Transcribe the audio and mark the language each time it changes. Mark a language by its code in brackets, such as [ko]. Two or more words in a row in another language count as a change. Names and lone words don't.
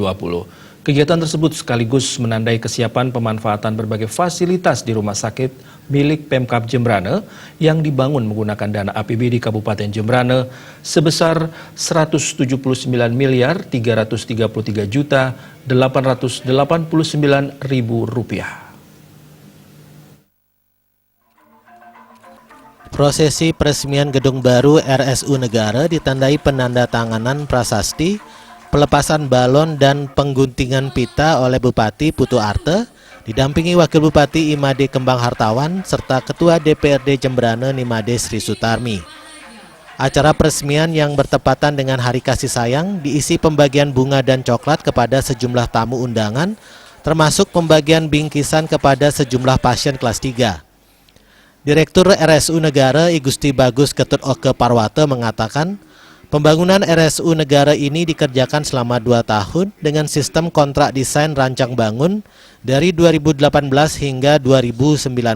[id] Kegiatan tersebut sekaligus menandai kesiapan pemanfaatan berbagai fasilitas di rumah sakit milik Pemkab Jembrana yang dibangun menggunakan dana APBD Kabupaten Jembrana sebesar Rp173.333.889.000. Prosesi peresmian gedung baru RSU Negara ditandai penandatanganan prasasti, pelepasan balon dan pengguntingan pita oleh Bupati Putu Arte, didampingi Wakil Bupati Imade Kembang Hartawan serta Ketua DPRD Jembrana Nimade Sri Sutarmi. Acara peresmian yang bertepatan dengan Hari Kasih Sayang diisi pembagian bunga dan coklat kepada sejumlah tamu undangan, termasuk pembagian bingkisan kepada sejumlah pasien kelas 3. Direktur RSU Negara I Gusti Bagus Ketut Oke Parwata mengatakan, pembangunan RSU Negara ini dikerjakan selama 2 tahun dengan sistem kontrak desain rancang bangun dari 2018 hingga 2019.